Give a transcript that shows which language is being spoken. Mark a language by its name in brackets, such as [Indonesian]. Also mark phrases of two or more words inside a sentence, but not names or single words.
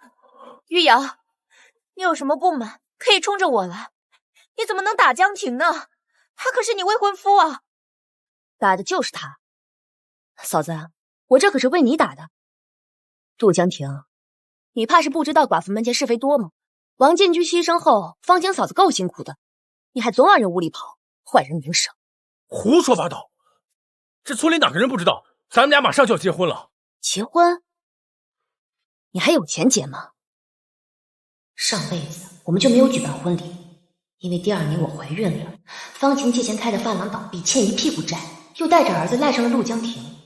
[Chinese] 玉瑤，你有什麼不滿可以衝着我來，你怎麼能打江婷呢？他可是你未婚夫啊！打的就是他。嫂子，我這可是為你打的。陸江婷，你怕是不知道寡婦門前是非多嗎？王建軍犧牲後，方晴嫂子夠辛苦的，你還總往人屋裡跑，壞人名聲。胡說八道！這村裡哪個人不知道，咱們倆馬上就要結婚了。結婚？你還有錢結嗎？上輩子我們就沒有舉辦婚禮，因為第2年我懷孕了，方晴借錢開的髮廊倒閉，欠一屁股債，又帶着兒子賴上了陸江婷。